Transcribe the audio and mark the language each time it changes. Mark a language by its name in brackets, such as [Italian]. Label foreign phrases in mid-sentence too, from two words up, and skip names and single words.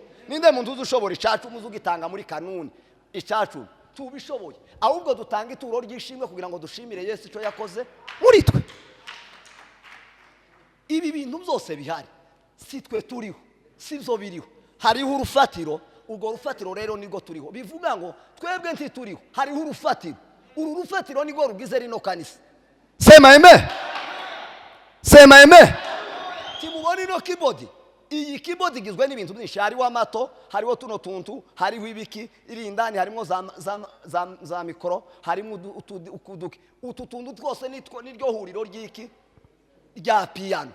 [Rundi] Ninde muntu uzushobora icacumi uzugitanga muri kanuni? Icacumi tubishoboye, ahubwo dutanga ituro ryishimwe kugira ngo dushimire Yesu ico yakoze muri twe. Ibi bintu byose bihari, si twe turiho, sivyo biriho. Hariho urufatiro, urwo rufatiro rero nigo turiho. Bivuga ngo twebwe ntituriho, hariho urufatiro. Uru rufatiro nigo rugize rino kanisa. [Swahili] Sema amen. Sema amen. [Rundi] Timubona ino keyboard. Iyi keyboard igizwe n'ibintu byinshi. Hariho amato, hariho tuno tuntu, hariho ibiki, iri indani harimo za mikoro, harimo ukuduki. Utu tuntu twose niryo huriro ry'iki? Rya piano.